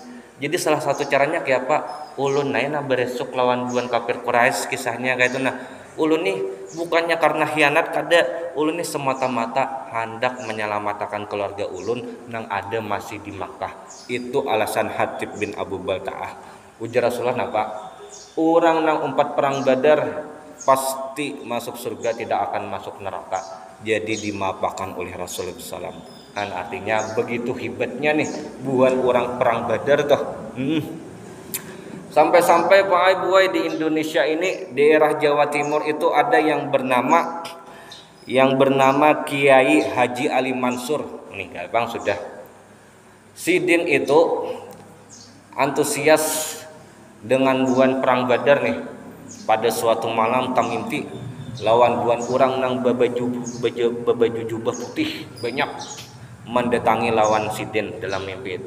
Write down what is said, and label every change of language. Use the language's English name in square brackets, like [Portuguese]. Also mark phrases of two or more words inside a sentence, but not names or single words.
[Banjar] Jadi salah satu caranya kayak apa? Ulun naina beresuk lawan buan kafir Quraisy, kisahnya kayak itu. Nah, ulun nih bukannya karena khianat kada, ulun nih semata-mata hendak menyelamatkan keluarga ulun nang ada masih di Makkah. [Indonesian] Itu alasan Hatib bin Abu Balta'ah. [Banjar] Ujar Rasulullah napa? Orang nang 4 perang Badar pasti masuk surga, tidak akan masuk neraka. Jadi dimaafkan oleh Rasulullah SAW. Kan artinya begitu hebatnya nih buan orang perang Badar toh. [Indonesian] Sampai-sampai Pak Buai di Indonesia ini, daerah Jawa Timur itu ada yang bernama Kiai Haji Ali Mansur. [Banjar] Nih Bang sudah. Sidin itu antusias dengan buan perang Badar nih. Pada suatu malam tamimpi lawan buan orang nang babaju jubah putih banyak, mendatangi lawan sidin dalam mimpi itu.